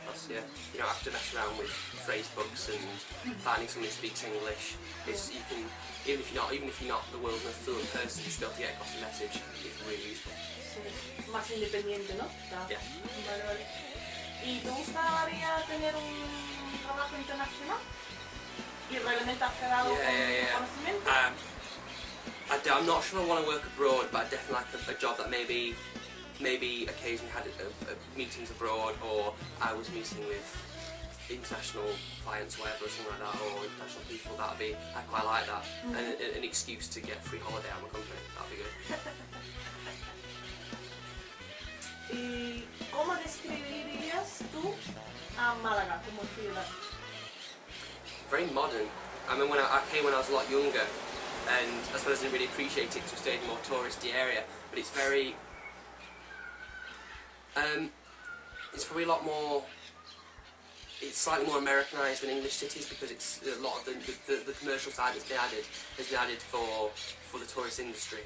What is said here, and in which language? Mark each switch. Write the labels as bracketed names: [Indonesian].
[English] Yeah, you don't have to mess around with phrase books and finding someone who speaks English. You can, even if you're not the world's most fluent person, just be able to get across the message. It's really useful. [Spanish] Sí. Más independiente, ¿no? [English] Yeah. [Spanish] Vale. ¿Y te gustaría tener un trabajo internacional? ¿Y realmente has quedado con conocimiento? [English] I'm not sure I want to work abroad, but I definitely like a job that maybe occasionally had meetings abroad, or I was meeting with international clients, whatever, or something like that, or international people. I'd quite like that, and an excuse to get free holiday out of my company. That'd be good. [Spanish] ¿Y cómo describirías tú a Málaga como ciudad? [English] Very modern. I mean, when I came when I was a lot younger, and I suppose I didn't really appreciate it because we stayed in a more touristy area, but it's very. It's probably a lot more. It's slightly more Americanized than English cities, because it's a lot of the commercial side that's been added has been added for the tourist industry.